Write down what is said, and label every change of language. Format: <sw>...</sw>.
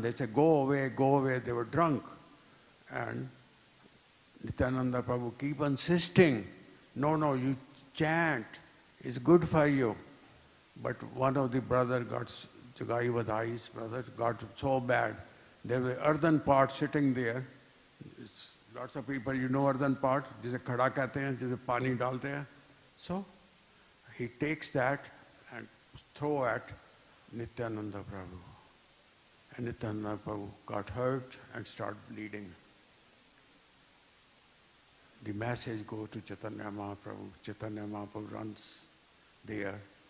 <en>They say, go away, go away. They were drunk. And Nityananda Prabhu keep insisting, no, you chant, it's good for you. But one of the brother got, Jagai Vadai's brother, got so bad. There was earthen pot sitting there. Lots of people, you know earthen pot,</en> <hi>जिसे खड़ा कहते हैं, जिसे पानी डालते हैं.</hi> <en>So he takes that and throw at Nityananda Prabhu. And Nityananda Prabhu got hurt and started bleeding. The message goes to Chaitanya Mahaprabhu. Chaitanya Mahaprabhu runs there.</en>